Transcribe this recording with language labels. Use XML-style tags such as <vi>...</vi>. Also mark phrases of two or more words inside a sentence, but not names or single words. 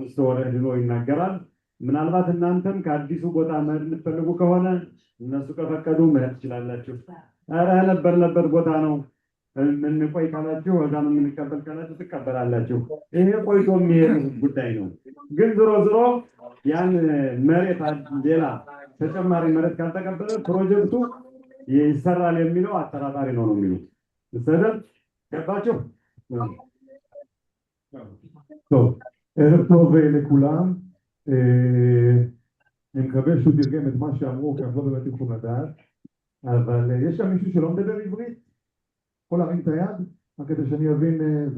<am>እሱ ወረድ ነው ይናገራል። ምናልባት እናንተም ከአዲሱ ቦታ መሄድ የምትፈልጉ ከሆነ እነሱ ከፈቀዱ መሄድ ትችላላችሁ። ኧረ ነበር ቦታ ነው የምንቆይ ካላችሁ ወዳም የምንቀበል ካላችሁ ትቀበላላችሁ። ይሄ ቆይቶ የሚሄድ ጉዳይ ነው። ግን ዞሮ ያን መሬት ሌላ ተጨማሪ መሬት ካልተቀበለ ፕሮጀክቱ ይሰራል የሚለው አጠራጣሪ ነው የሚሉት። ሰደብ ገባችሁ?</am> <he>טוב, ערב טוב לכולם. אני מקווה שהוא תרגם את מה שאמרו, כי אנחנו לא באמת יכולים לדעת, אבל יש שם מישהו שלא מדבר עברית? יכול להרים את היד? רק כדי שאני אבין זה.</he>